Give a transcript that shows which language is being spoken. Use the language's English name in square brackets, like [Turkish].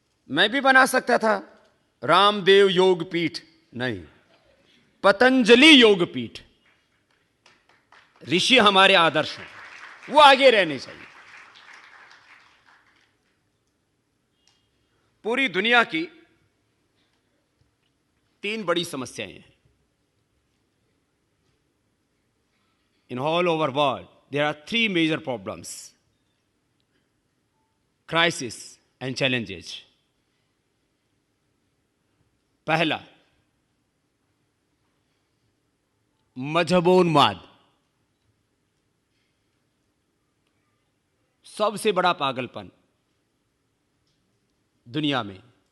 [Hindi] मैं भी बना सकता था रामदेव योग पीठ, नहीं, पतंजलि योग पीठ. ऋषि हमारे आदर्श हैं, वो आगे रहने चाहिए. पूरी दुनिया की 3 बड़ी समस्याएं हैं. [English] In all over world, there are 3 major problems, crisis and challenges. [Hindi] पहला, मजहबोन्माद, सबसे बड़ा पागलपन दुनिया में.